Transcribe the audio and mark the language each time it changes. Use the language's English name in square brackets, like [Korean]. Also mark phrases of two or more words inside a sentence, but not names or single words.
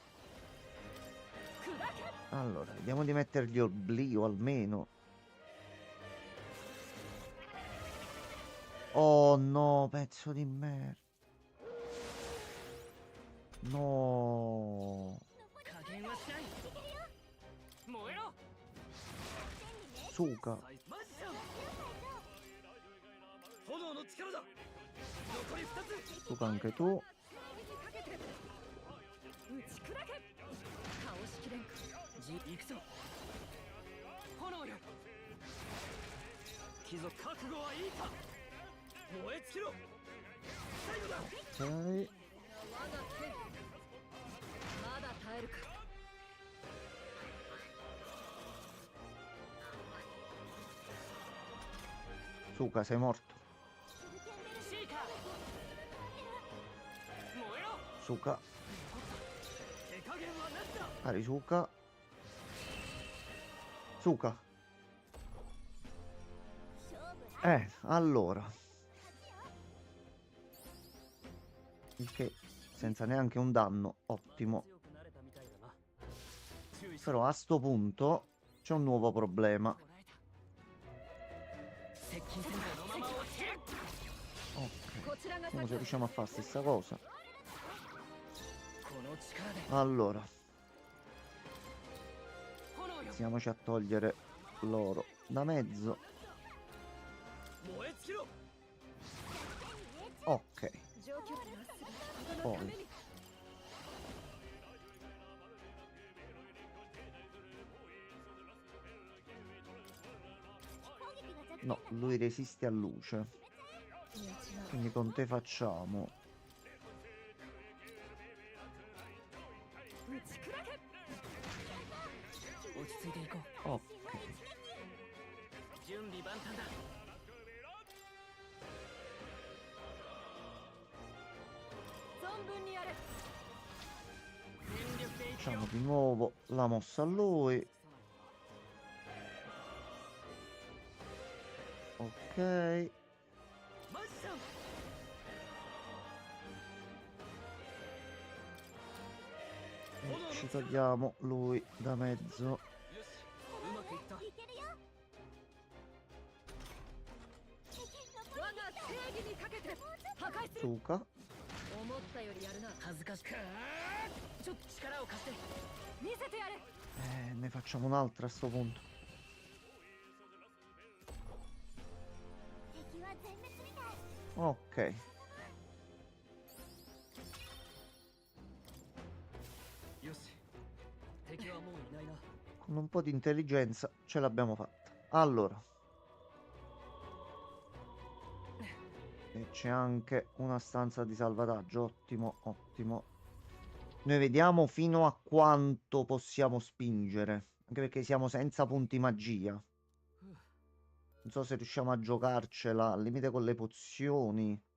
[Italian] Allora, vediamo di mettergli oblio almeno. Oh no, pezzo di merda. No. [Japanese] 加減はしない燃えろ [Italian] Suka. [Japanese] マジシャン炎の力だ残り2つ [Italian] Suka anche tu. [Japanese] 打ち砕け倒しきれんか行くぞ炎よ貴族覚悟はいいか燃え尽きろ最後だ [Italian] Ok. [Japanese] 我が剣まだ耐えるか [Italian] Suka, sei morto. [Japanese] シーカー燃えろ [Italian] Suka. [Japanese] 手加減はなしだ [Italian] Pari Suka. Suka. Allora. Il che senza neanche un danno, ottimo. [Japanese] 強くなれたみたいだな注意し [Italian] Però a sto punto c'è un nuovo problema. [Japanese] こらえた接近戦だこのまま押し切る [Italian] Ok. [Japanese] こちらが [Italian] Vediamo se riusciamo a fare la stessa cosa. [Japanese] この力で [Italian] Allora, [Japanese] 炎よ [Italian] iniziamoci a togliere l'oro da mezzo. [Japanese] 燃え尽きろ [Italian] Ok. [Japanese] 状況なする人の [Italian] Poi [Japanese] ために [Italian] no, lui resiste a luce. Quindi con te facciamo [Japanese] 打ち砕け落ち着いていこう [Italian] ok. [Japanese] 準備万端だ存分にやれ全力でいくよ [Italian] Facciamo di nuovo la mossa a lui. Ok. [Japanese] マジシャン [Italian] E ci togliamo lui da mezzo. [Japanese] よしうまくいったいけるよ我が正義にかけて破壊する [Italian] Suka. [Japanese] 思ったよりやるな恥ずかしくちょっと力を貸して見せてやれ [Italian] Ne facciamo un'altra a sto punto. [Japanese] 敵は全滅みたい [Italian] Ok. [Japanese] よし敵はもういないな [Italian] Con un po' di intelligenza ce l'abbiamo fatta. Allora. E c'è anche una stanza di salvataggio. Ottimo, ottimo. Noi vediamo fino a quanto possiamo spingere. Anche perché siamo senza punti magia. Non so se riusciamo a giocarcela al limite con le pozioni.